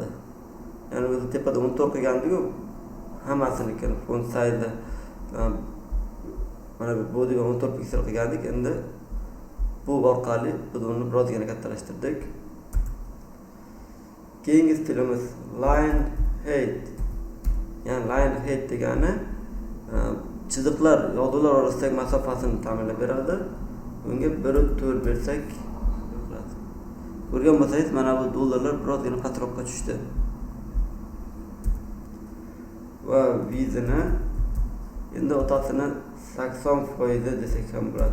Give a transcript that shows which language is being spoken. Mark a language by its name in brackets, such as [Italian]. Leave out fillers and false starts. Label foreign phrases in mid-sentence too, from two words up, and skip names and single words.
[Uzbek] Ya'ni o'zi tepada 14 qilgandik-ku, hammasini [English] font size [Uzbek] mana bu bodiga 14 piksel qilgandik. Endi bu orqali biz uni birozgina kattalashtirdik. Keyingi stilimiz [English] line height. [Uzbek] Ya'ni [English] line height [Uzbek] degani chiziqlar, yozuvlar orasidagi masofasini ta'minlab beradi. Bunga 1.4 bersak bo'ladi. Ko'rgan bo'lsangiz, mana bu dollarlar birozgina pastroqqa tushdi. Va vizini endi otasini 80% desak ham bo'ladi.